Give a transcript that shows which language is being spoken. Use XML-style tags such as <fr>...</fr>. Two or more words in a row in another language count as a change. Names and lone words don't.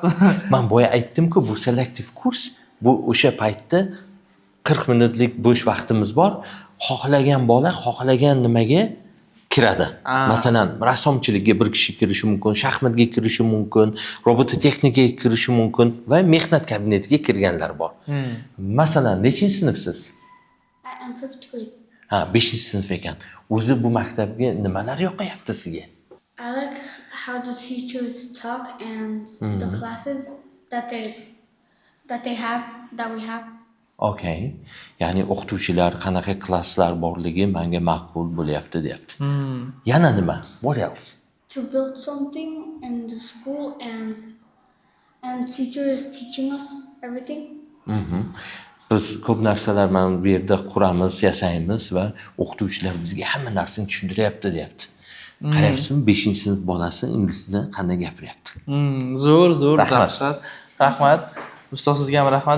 <uz>Men boya aytdim-ku, bu selektiv kurs. Bu o'sha paytda 40 minutlik bo'sh vaqtimiz bor. Xohlagan bola xohlagan nimaga kiradi. Masalan, rassomchilikka bir kishi kirishi mumkin, shaxmatga kirishi mumkin, robototexnikaga kirishi mumkin va mehnat kabinetiga kirganlar bor. Masalan, nechinchi sinfsiz?</uz> <en>I'm 5th grade.</en> <uz>Ha, 5-sinf ekan. O'zi bu maktabga nimalar yoqayapti sizga?</uz> <en>I like how the teachers talk and the classes that they that we have. Okay.</en> <uz>Ya'ni o'qituvchilar qanaqa klasslar borligi menga ma'qul bo'lyapti deyapti. Yana nima?</uz> <en>What else? To build something in the school and teacher is teaching us everything.</en> <uz>Biz ko'p narsalar mana bu yerda quramiz, yasaymiz va o'qituvchilar bizga hamma narsani tushuntiryapti deyapti. Qarayapsizmi, 5-sinf bolasi ingliz tilida qanday gapiryapti? Zo'r, Rahmat. dahshat. Rahmat. Ustoz sizga ham rahmat.</uz>